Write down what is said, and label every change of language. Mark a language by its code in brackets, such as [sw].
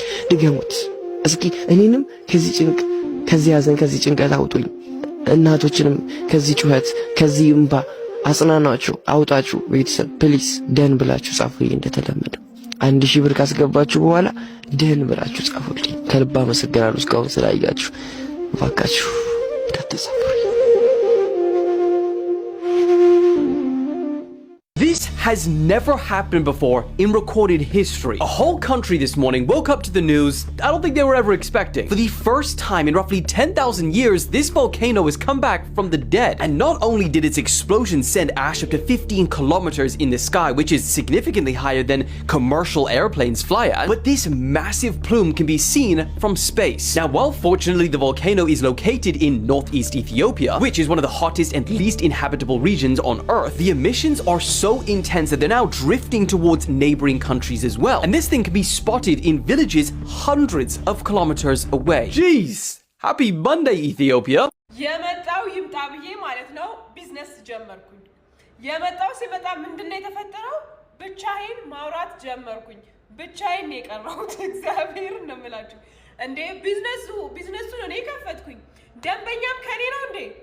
[am] ድገሙት እስኪ። እኔንም ከዚህ ጭንቅ፣ ከዚህ ሐዘን፣ ከዚህ ጭንቀት አውጡኝ። እናቶችንም ከዚህ ጩኸት፣ ከዚህ እንባ አጽናናችሁ፣ አውጣችሁ። ቤተሰብ ፕሊስ ደን ብላችሁ ጻፉልኝ እንደተለመደው። 1000 ብር ካስገባችሁ በኋላ ደህን ብላችሁ ጻፉልኝ። ከልብ አመሰግናለሁ እስካሁን ስላያችሁ። ባካችሁ እንዳትሰብሩ። [en] This has never happened before in recorded history. A whole country this morning woke up to the news I don't think they were ever expecting. For the first time in roughly 10,000 years, this volcano has come back from the dead. And not only did its explosion send ash up to 15 kilometers in the sky, which is significantly higher than commercial airplanes fly at, but this massive plume can be seen from space. Now, while fortunately the volcano is located in northeast Ethiopia, which is one of the hottest and least inhabitable regions on Earth, the emissions are so intense that they're now drifting towards neighboring countries as well. And this thing can be spotted in villages hundreds of kilometers away. Jeez! Happy Monday, Ethiopia! [am] የመጣው ይምጣ ብዬ ማለት ነው ቢዝነስ ጀመርኩኝ። የመጣው ሲመጣ ምንድነው የተፈጠረው? ብቻዬን ማውራት ጀመርኩኝ። ብቻዬን ነው የቀረሁት። እግዚአብሔር ነው የምላችሁ። እንዴ ቢዝነሱን እኔ ከፈትኩኝ። ደንበኛም ከኔ ነው እንዴ?